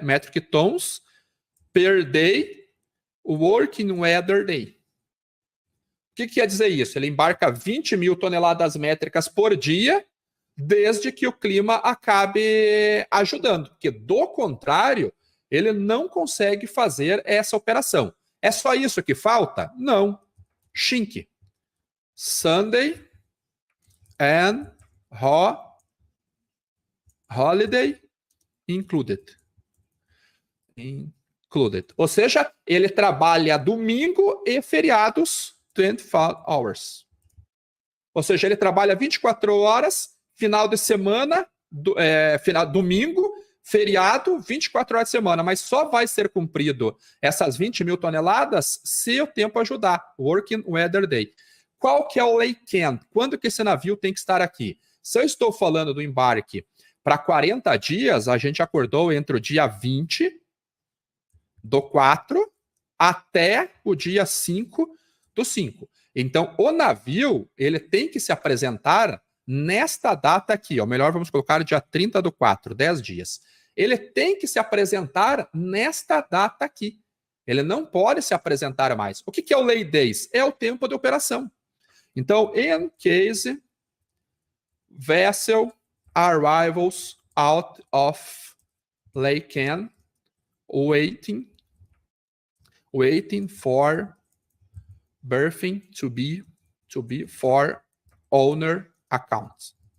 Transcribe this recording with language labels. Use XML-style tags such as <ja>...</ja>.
<en>Metric tons per day, working weather day.</en> <pt>O que quer dizer isso? Ele embarca 20 mil toneladas métricas por dia, desde que o clima acabe ajudando, porque do contrário, ele não consegue fazer essa operação. É só isso que falta? Não. Shink.</pt> <en>Sunday and holiday included.</en> <pt>Ou seja, ele trabalha domingo e feriados</pt> <en>24 hours.</en> <pt>Ou seja, ele trabalha 24 horas, final de semana, domingo, feriado, 24 horas de semana, mas só vai ser cumprido essas 20 mil toneladas se o tempo ajudar,</pt> <en>working weather day.</en> <pt>Qual que é o laycan? Quando que esse navio tem que estar aqui? Se eu estou falando do embarque para 40 dias, a gente acordou entre o dia 20 do 4 até o dia 5 do 5. Então, o navio, ele tem que se apresentar nesta data aqui, ou melhor, vamos colocar dia 30 do 4, 10 dias. Ele tem que se apresentar nesta data aqui. Ele não pode se apresentar mais. O que é o lay days? É o tempo de operação. Então,</pt> <en>in case vessel arrivals out of laycan, waiting for berthing to be for owner account.</en>